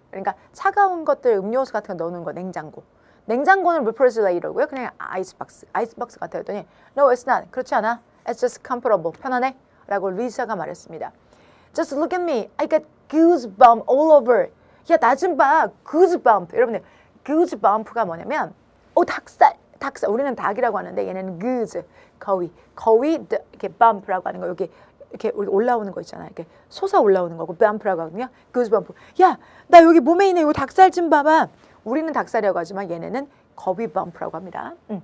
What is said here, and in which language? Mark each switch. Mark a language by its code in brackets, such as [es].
[ko] 그러니까 차가운 것들, 음료수 같은 거 넣는 거 냉장고. 냉장고는 refrigerator고요. 그냥 아이스박스 같아 했더니 [en] No, it's not. [ko] 그렇지 않아. [en] It's just comfortable. [ko] 편안해. 라고 리사가 말했습니다. [en] Just look at me. I got goosebumps all over. [ko] 야, 나 좀 봐. goosebump. 여러분들 goosebump가 뭐냐면 닭살. 우리는 닭이라고 하는데 얘는 goose. 거위 이렇게 bump라고 하는 거. 이렇게 올라오는 거 있잖아요. 이렇게 솟아 올라오는 거고 bump라고 하거든요. [en] goosebump. [ko] 야, 나 여기 몸에 있는 이 닭살 좀 봐봐. 우리는 닭살이라고 하지만 얘네는 거위 bump라고 합니다.